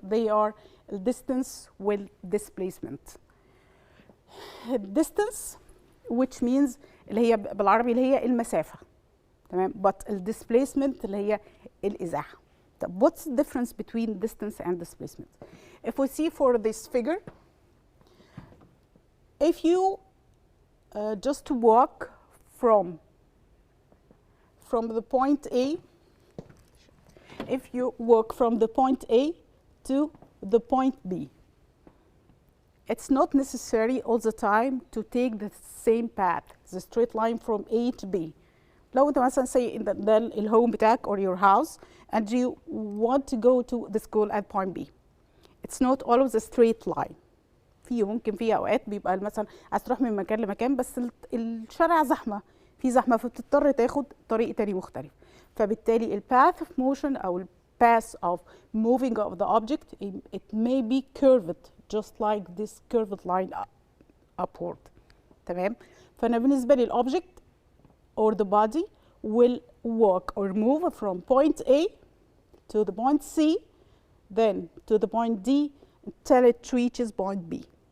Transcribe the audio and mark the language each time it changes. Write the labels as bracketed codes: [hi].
[en] They are distance with displacement. Distance, which means [ar] اللي هي بالعربي اللي هي المسافة، تمام؟ [en] But displacement [ar] اللي هي الإزاحة. طب [en] what's the difference between distance and displacement? If we see for this figure, if you just walk from the point A, if you walk from the point A to the point B, it's not necessary all the time to take the same path, the straight line from A to B. [ar] لو انت مثلا [en] say [ar] ده الهوم بتاعك [en] or your house and you want to go to the school at point B, it's not always a straight line. [ar] ممكن في اوقات بيبقى مثلا عايز تروح من مكان لمكان بس الشارع زحمه، في زحمه فبتضطر تاخد طريق تاني مختلف. فبالتالي ال [en] path of motion [ar] او ال [en] path of moving of the object, it may be curved just like this curved line upward. [ar] تمام؟ فانا بالنسبه لي ال [en] object or the body will walk or move from point A to the point C, then to the point D until it reaches point B.